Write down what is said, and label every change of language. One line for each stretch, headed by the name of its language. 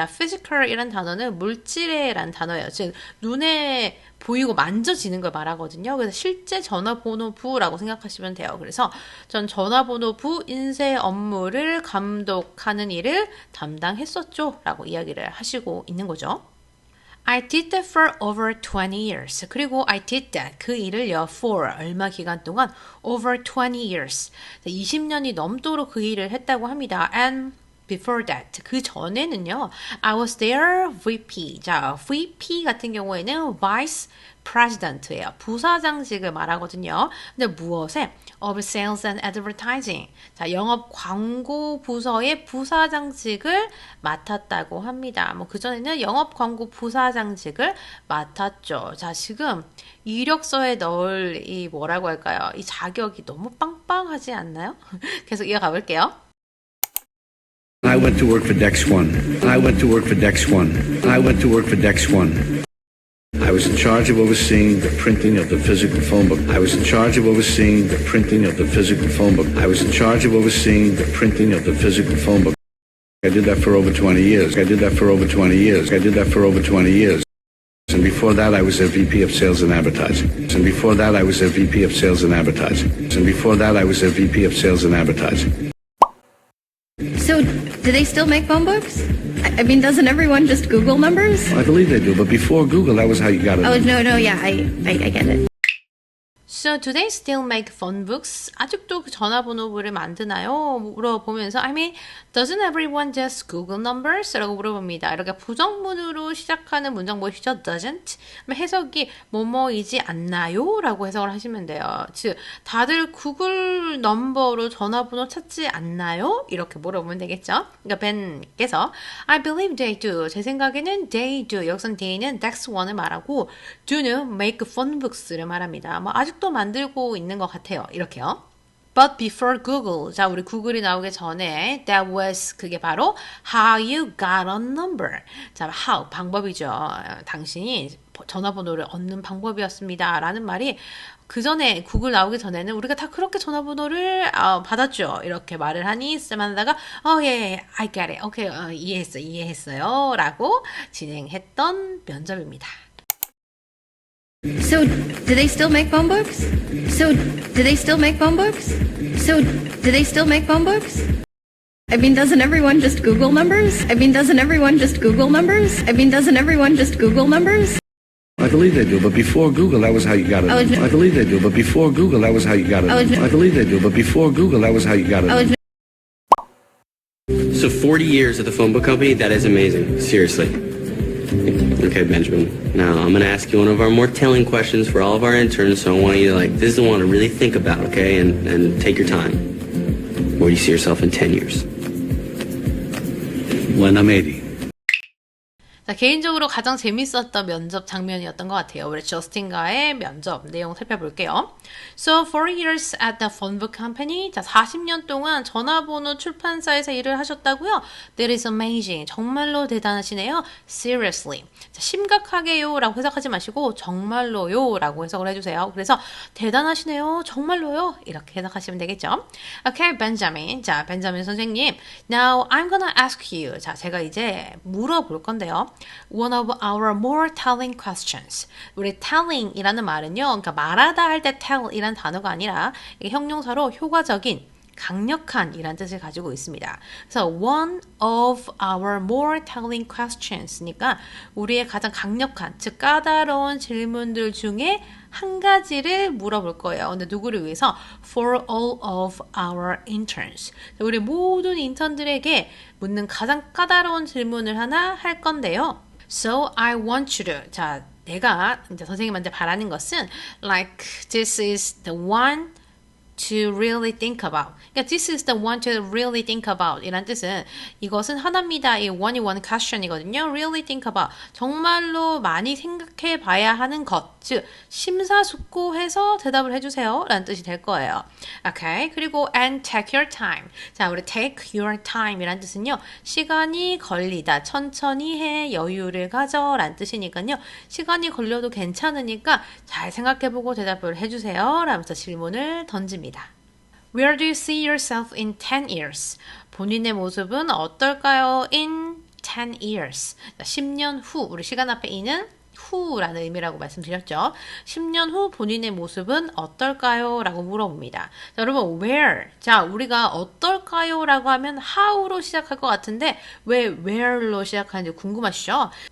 Korean: 자, physical이란 단어는 물질에란 단어예요. 즉 눈에 보이고 만져지는 걸 말하거든요. 그래서 실제 전화번호부라고 생각하시면 돼요. 그래서 전 전화번호부 인쇄 업무를 감독하는 일을 담당했었죠. 라고 이야기를 하시고 있는 거죠.
English: I did that for over 20 years.
Korean: 그리고
English: I did that.
Korean: 그 일을요.
English: for
Korean: 얼마 기간 동안
English: over 20 years.
Korean: 20년이 넘도록 그 일을 했다고 합니다.
English: And before that.
Korean: 그 전에는요.
English: I was their VP.
Korean: 자, VP 같은 경우에는 Vice President예요. 부사장직을 말하거든요. 근데 무엇에?
English: Of Sales and Advertising.
Korean: 자, 영업 광고 부서의 부사장직을 맡았다고 합니다. 뭐 그전에는 영업 광고 부사장직을 맡았죠. 자, 지금 이력서에 넣을 이 뭐라고 할까요? 이 자격이 너무 빵빵하지 않나요? 계속 이어가 볼게요.
English: I went to work for Dex One. I went to work for Dex One. I went to work for Dex One. I was in charge of overseeing the printing of the physical phone book. I was in charge of overseeing the printing of the physical phone book. I was in charge of overseeing the printing of the physical phone book. I did that for over 20 years. I did that for over 20 years. I did that for over 20 years. And And before that, I was a VP of Sales and Advertising. And before that, I was a VP of Sales and Advertising. And before that, I was a VP of Sales and Advertising. So, do they still make phone books? I mean, doesn't everyone just Google numbers? I believe they do, but before Google, that was how you got it. Oh, no, yeah, I get it. So do they still make phone books?
Korean: 아직도 그 전화번호부를 만드나요? 물어보면서
English: I mean, doesn't everyone just Google numbers?
Korean: 라고 물어봅니다. 이렇게 부정문으로 시작하는 문장 보시죠?
English: doesn't?
Korean: 해석이 뭐뭐이지 않나요? 라고 해석을 하시면 돼요. 즉, 다들 구글 넘버로 전화번호 찾지 않나요? 이렇게 물어보면 되겠죠? 그러니까 벤께서
English: I believe they do.
Korean: 제 생각에는 they do. 여기선 they는 Dex 1을 말하고 do는
English: make phone books
Korean: 를 말합니다. 뭐 아직도 만들고 있는 것 같아요. 이렇게요.
English: But before Google,
Korean: 자 우리 구글이 나오기 전에
English: that was
Korean: 그게 바로
English: how you got a number.
Korean: 자 how 방법이죠. 당신이 전화번호를 얻는 방법이었습니다. 라는 말이 그 전에 구글 나오기 전에는 우리가 다 그렇게 전화번호를 받았죠. 이렇게 말을 하니 쌤하다가 예,
English: I got it.
Korean: 오케이, 이해했어요. 라고 진행했던 면접입니다.
English: So, do they still make phone books? So, do they still make phone books? So, do they still make phone books? I mean, doesn't everyone just Google numbers? I mean, doesn't everyone just Google numbers? I mean, doesn't everyone just Google numbers? I believe they do, but before Google, that was how you got it. Oh, no. I believe they do, but before Google, that was how you got it. Oh, no. I believe they do, but before Google, that was how you got it. Oh, no. So 40 years at the phone book company, that is amazing. Seriously. Okay, Benjamin. Now I'm going to ask you one of our more telling questions for all of our interns. So I want you to this is the one to really think about, okay? And take your time. Where do you see yourself in 10 years? When I'm 80.
Korean: 자, 개인적으로 가장 재밌었던 면접 장면이었던 것 같아요. 우리 저스틴과의 면접 내용 살펴볼게요.
English: So, 4 years at the phone book company.
Korean: 자, 40년 동안 전화번호 출판사에서 일을 하셨다고요?
English: That is amazing.
Korean: 정말로 대단하시네요.
English: Seriously.
Korean: 자, 심각하게요 라고 해석하지 마시고 정말로요 라고 해석을 해주세요. 그래서 대단하시네요. 정말로요. 이렇게 해석하시면 되겠죠.
English: Okay, Benjamin.
Korean: 자, 벤자민 선생님.
English: Now, I'm gonna ask you.
Korean: 자, 제가 이제 물어볼 건데요.
English: One of our more telling questions.
Korean: 우리 telling이라는 말은요, 그러니까 말하다 할 때 tell이라는 단어가 아니라 이게 형용사로 효과적인, 강력한 이란 뜻을 가지고 있습니다. 그래서
English: one of our more telling questions
Korean: 니까 우리의 가장 강력한, 즉 까다로운 질문들 중에 한 가지를 물어볼 거예요. 근데 누구를 위해서?
English: For all of our interns.
Korean: 우리 모든 인턴들에게 묻는 가장 까다로운 질문을 하나 할 건데요.
English: So I want you to.
Korean: 자, 내가 이제 선생님한테 바라는 것은
English: like this is the one to really think about.
Korean: 그러니까
English: this is the one to really think about
Korean: 이란 뜻은 이것은 하나입니다. 이 one이 one question이거든요.
English: really think about.
Korean: 정말로 많이 생각해 봐야 하는 것. 즉 심사숙고해서 대답을 해주세요. 라는 뜻이 될 거예요. 오케이. 그리고
English: and take your time.
Korean: 자, 우리 take your time 이란 뜻은요. 시간이 걸리다. 천천히 해. 여유를 가져. 라는 뜻이니까요. 시간이 걸려도 괜찮으니까 잘 생각해보고 대답을 해주세요. 라면서 질문을 던집니다.
English: Where do you see yourself in 10 years?
Korean: 본인의 모습은 어떨까요?
English: In 10 years.
Korean: 10년 후. 우리 시간 앞에 이는 후라는 의미라고 말씀드렸죠. 10년 후 본인의 모습은 어떨까요? 라고 물어봅니다. 자, 여러분, where? 자, 우리가 어떨까요? 라고 하면 how로 시작할 것 같은데 왜 where로 시작하는지 궁금하시죠?